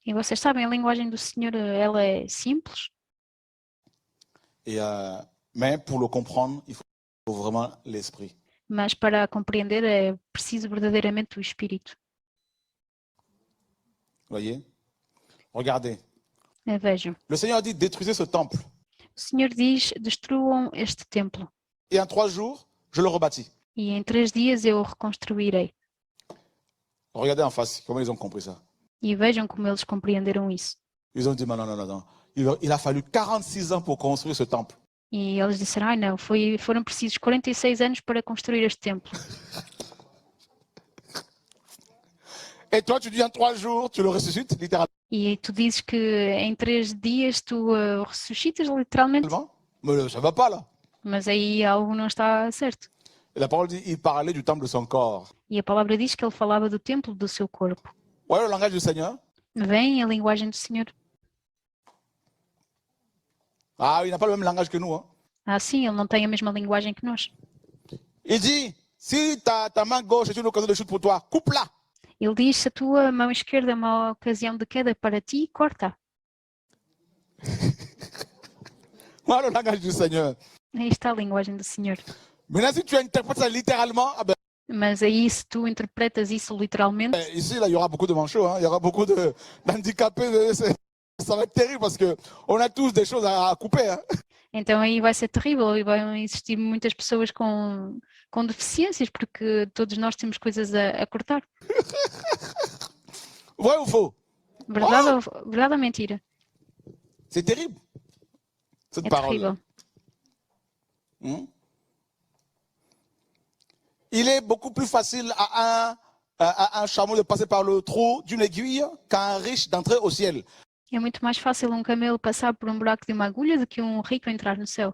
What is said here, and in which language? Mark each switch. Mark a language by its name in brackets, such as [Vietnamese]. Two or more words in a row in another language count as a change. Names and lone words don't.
[Portuguese] E vocês sabem, a linguagem do Senhor, ela é simples, [French] Et, mais pour le comprendre, il faut vraiment l'esprit. [Portuguese] mas para a compreender é preciso verdadeiramente o Espírito. [French] Voyez? Regardez. [Portuguese] Vejam, [French] Le Seigneur dit, détruisez ce temple. [Portuguese] o Senhor diz, destruam este templo [French] Et en 3 jours, je le rebâtis. [Portuguese] e em 3 dias eu o reconstruirei. [French] Regardez en face, comment ils ont compris ça. [Portuguese] E vejam como eles compreenderam isso. [French] Ils ont dit, non, non, non, non. Il a fallu 46 ans pour construire ce temple. [Portuguese] E eles disseram, ai não, foram precisos 46 anos para construir este templo. [French] Et toi, tu dis en 3 jours, tu le ressuscites, littéralement. [Portuguese] E tu dizes que em 3 dias tu o ressuscitas literalmente, [French] Mais ça va pas là. [Portuguese] mas aí algo não está certo. [French] Et la parole dit, il parlait du temple de son corps. [Portuguese] E a palavra diz que ele falava do templo do seu corpo. [French] Voyez le langage du Seigneur? [Portuguese] Vem a linguagem do Senhor. [French] Ah, il n'a pas le même langage que nous. Hein. [Portuguese] Ah, sim, ele não tem a mesma linguagem que nós. [French] Il dit, si ta main gauche est une occasion de chute pour toi, coupe-la. [Portuguese] Ele diz, se a tua mão esquerda é uma ocasião de queda para ti, corta. [French] Voilà le langage du Seigneur. [Portuguese] Aí está a linguagem do Senhor. [French] Maintenant, si tu interprètes ça littéralement, ah ben, [Portuguese] Mas aí, se tu interpretas isso literalmente, [French] ici, là, il y aura beaucoup de manchots, hein, il y aura beaucoup d'handicapés. Ça va être terrible parce qu'on a tous des choses à couper. Hein. [Portuguese] então aí vai ser terrível e vão existir muitas pessoas com deficiências, porque todos nós temos coisas a cortar. [French] Vrai ou faux? [Portuguese] Verdade ou mentira? [French] C'est terrible, cette [Portuguese] É [French] parole. [Portuguese] terrível. [French] Il est beaucoup plus facile à un chameau de passer par le trou d'une aiguille qu'à un riche d'entrer au ciel. [Portuguese] É muito mais fácil um camelo passar por um buraco de uma agulha do que um rico entrar no céu.